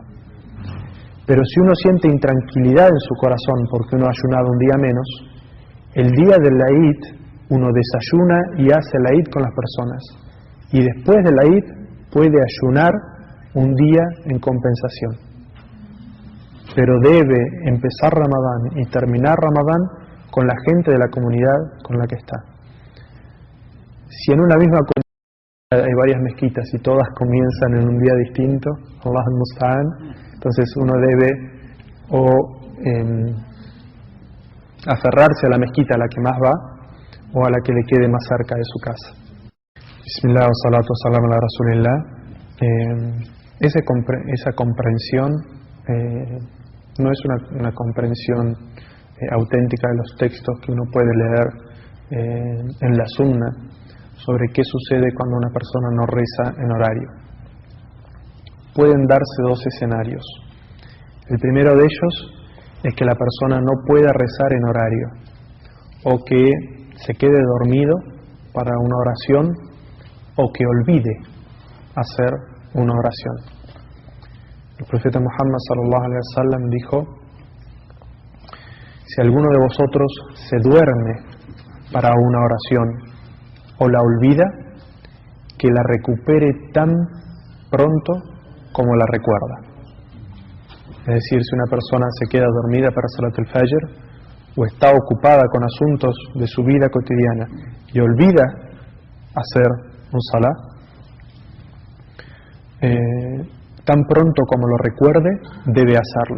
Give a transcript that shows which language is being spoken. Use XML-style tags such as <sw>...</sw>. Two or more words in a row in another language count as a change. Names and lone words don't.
<es>Pero si uno siente intranquilidad en su corazón porque uno ha ayunado un día menos, el día del Eid uno desayuna y hace el Eid con las personas, y después del Eid puede ayunar un día en compensación. Pero debe empezar Ramadán y terminar Ramadán con la gente de la comunidad con la que está. Si en una misma comunidad hay varias mezquitas y todas comienzan en un día distinto,</es> <ar>الله المستعان,</ar> <es>entonces uno debe aferrarse a la mezquita a la que más va o a la que le quede más cerca de su casa.</es> <ar>بسم الله والصلاة والسلام على رسول الله.</ar> <es>Esa comprensión no es una comprensión auténtica de los textos que uno puede leer en la Sunna sobre qué sucede cuando una persona no reza en horario. Pueden darse dos escenarios. El primero de ellos es que la persona no pueda rezar en horario, o que se quede dormido para una oración, o que olvide hacer una oración. El profeta Muhammad</es> <ar>صلى الله عليه وسلم</ar> <es>dijo: si alguno de vosotros se duerme para una oración o la olvida, que la recupere tan pronto como la recuerda. Es decir, si una persona se queda dormida para</es> <ar>صلاة الفجر</ar> <es>o está ocupada con asuntos de su vida cotidiana y olvida hacer un Salah, tan pronto como lo recuerde, debe hacerlo.</es>